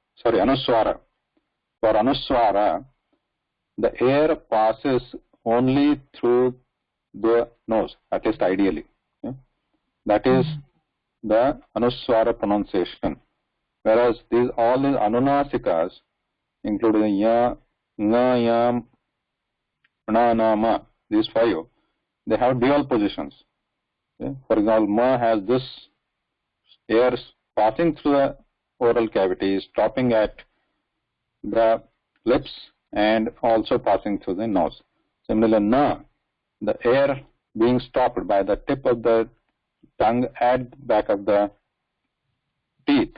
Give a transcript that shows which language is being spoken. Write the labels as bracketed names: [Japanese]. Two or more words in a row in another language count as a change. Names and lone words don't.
[English] For anusvara, the air passes only through the nose, at least ideally. Okay? That is the anusvara pronunciation. Whereas all these anunAsikas, including ya, nga, yam, na, na, ma, these 5, they have dual positions. Okay? For example, ma has this air passing through the oral cavity, stopping at the lips and also passing through the nose. Similarly, na, the air being stopped by the tip of the tongue at the back of the teeth.